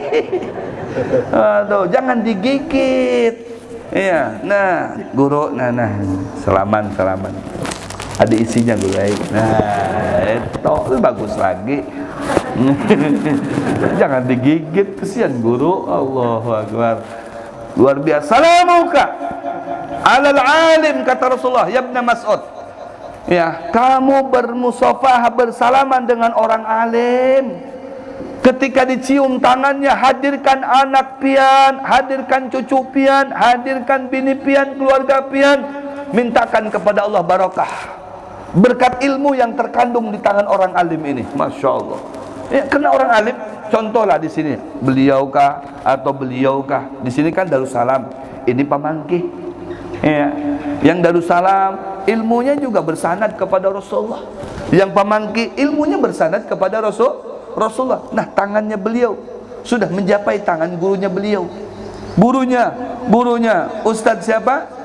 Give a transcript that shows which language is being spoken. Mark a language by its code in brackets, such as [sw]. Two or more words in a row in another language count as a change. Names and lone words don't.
[id] Aduh, jangan digigit. Iya, nah, guru, nah, salaman. Ada isinya guru. Nah, itu bagus lagi. Jangan digigit, kesian guru. [ar] الله أكبر. [id] Luar biasa. [ar] سلامك على العالم, kata Rasulullah, يا ابن مسعود. [id] Ya, kamu bermusafahah, bersalaman dengan orang alim. Ketika dicium tangannya, hadirkan anak pian, hadirkan cucu pian, hadirkan bini pian, keluarga pian. Mintakan kepada Allah barakah, berkat ilmu yang terkandung di tangan orang alim ini. [ar] ما شاء الله. [id] Ya, kena orang alim. Contohlah di sini, beliaukah atau beliaukah? Di sini kan Darussalam, ini pamangkih. Ya, yang Darussalam ilmunya juga bersanad kepada Rasulullah. Yang pamangkih ilmunya bersanad kepada Rasulullah. Nah, tangannya beliau sudah mencapai tangan gurunya beliau. Gurunya Ustadz siapa?